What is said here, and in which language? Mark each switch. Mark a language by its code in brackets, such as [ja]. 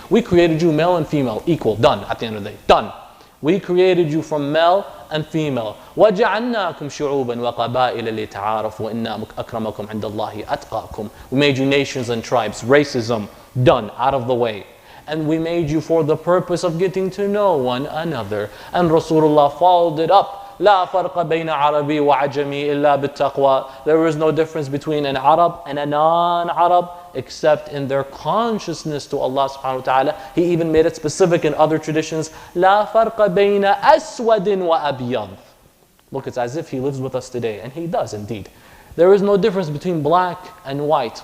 [en] We created you male and female, equal, done at the end of the day, done. We created you from male and female. [ar] وَجَعَلْنَاكُمْ شُعُوبًا وَقَبَائِلَ لِتَعَارَفُوا وَإِنَّ أَكْرَمَكُمْ عِنْدَ اللَّهِ أَتْقَاكُمْ. [en] We made you nations and tribes. Racism, done, out of the way. And we made you for the purpose of getting to know one another. And Rasulullah followed it up. [ar] لا فرق بين عربي وعجمي إلا بالتقوى. [en] There is no difference between an Arab and a non-Arab except in their consciousness to Allah subhanahu wa ta'ala. He even made it specific in other traditions. [ar] لا فرق بين أسود وأبيض. [en] Look, it's as if he lives with us today, and he does indeed. There is no difference between black and white.